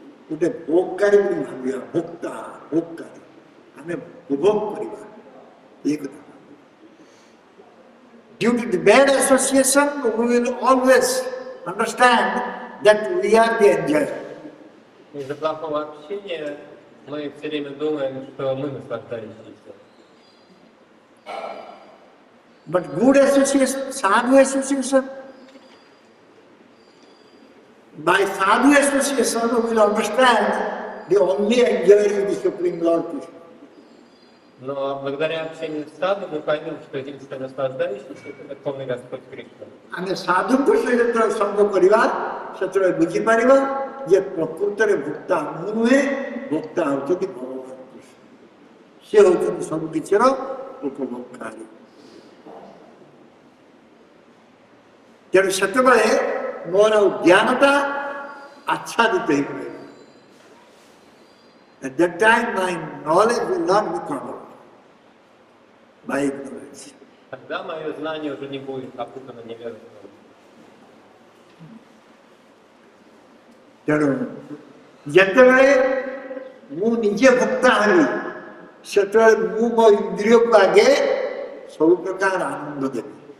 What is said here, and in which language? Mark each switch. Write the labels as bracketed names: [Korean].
[Odia] ଗୋଟେ ଭୋଗକାରୀ ବୋଲି ଭାବିବା, ଭୋକ୍ତା ଭୋଗକାରୀ, ଆମେ ଉପଭୋଗ କରିବା ଏ କଥା। [English] Due to the bad association, we will always understand that we are the enjoyer. [Russian] Из-за плохого общения мы все время думаем, что мы наслаждающиеся. [English] But good association, sadhu association, by sadhu association we will understand the only enjoyer is the Supreme Lord Krishna. [Russian] Но благодаря общению с саду мы поймем, что единственный наслаждающийся — это Верховный Господь Кришна. [Odia] ଆମେ ସାଧୁଙ୍କ ସହିତ ସଙ୍ଗ କରିବା ସେତେବେଳେ ବୁଝିପାରିବା ଯେ ପ୍ରକୃତରେ ଭୋକ୍ତା ମୁଁ ନୁହେଁ, ଭୋକ୍ତା ହେଉଛନ୍ତି ଭଗବାନ କୃଷ୍ଣ। ସେ ହେଉଛନ୍ତି ସବୁ କିଛିର ଉପଭୋଗକାରୀ। ତେଣୁ ସେତେବେଳେ ମୋର ଜ୍ଞାନଟା ଆଚ୍ଛାଦିତ ହେଇପାରିବ। [English] At that time my knowledge will not be covered by ignorance. [Russian] Тогда мое знание уже не будет опутано невежеством. [Odia] ତେଣୁ ଯେତେବେଳେ ମୁଁ ନିଜେ ଭୋକ୍ତା ହେବି ସେତେବେଳେ ମୁଁ ମୋ ଇନ୍ଦ୍ରିୟକୁ ଆଗେ ସବୁ ପ୍ରକାର ଆନନ୍ଦ ଦେବି।